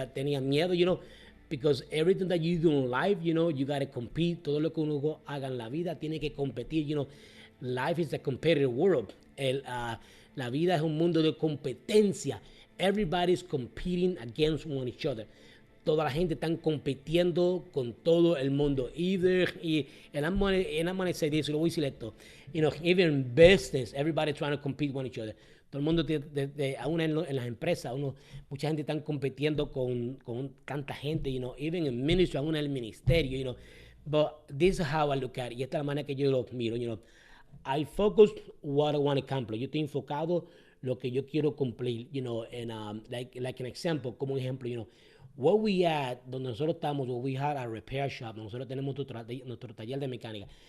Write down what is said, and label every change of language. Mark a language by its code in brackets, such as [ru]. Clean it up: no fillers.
[es] Tenía miedo, [en] because everything that you do in life, you got to compete. [es] Todo lo que uno haga en la vida tiene que competir. [en] Life is a competitive world. [es] La vida es un mundo de competencia. [en] Everybody's competing against one each other. [es] Toda la gente está compitiendo con todo el mundo. [en] And I'm gonna say this, [es] lo voy a decir esto. [en] Even in business, everybody trying to compete with each other. [es] Todo el mundo, aún en las empresas, mucha gente está compitiendo con tanta gente, [en] even in ministry, [es] aún en el ministerio, [en] But this is how I look at it. [es] Y esta es la manera que yo lo miro, [en] I focus what I want to accomplish. [es] Yo estoy enfocado lo que yo quiero cumplir, [en] and like an example, [es] como un ejemplo, [en] where we at, [es] donde nosotros estamos, [en] where we had a repair shop, [es] nosotros tenemos nuestro taller de mecánica.